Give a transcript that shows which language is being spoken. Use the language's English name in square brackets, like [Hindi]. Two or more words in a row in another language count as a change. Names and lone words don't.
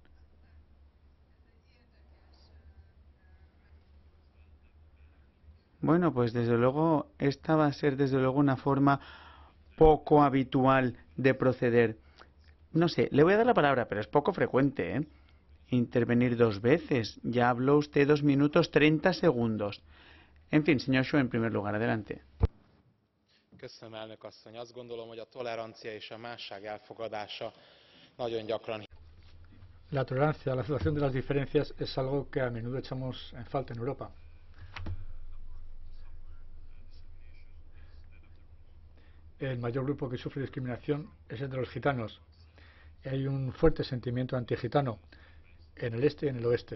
[Spanish] Bueno, pues desde luego esta va a ser desde luego una forma poco habitual de proceder. No sé, le voy a dar la palabra, pero es poco frecuente, ¿eh? Intervenir 2 veces. Ya habló usted 2 minutos 30 segundos. En fin, señor Schö, en primer lugar, adelante. [Hungarian] Köszönöm, elnök asszony. Azt gondolom, hogy a tolerancia és a másság elfogadása nagyon gyakran. [Spanish] La tolerancia, la aceptación de las diferencias es algo que a menudo echamos en falta en Europa. El mayor grupo que sufre discriminación es el de los gitanos. Hay un fuerte sentimiento antigitano en el este y en el oeste.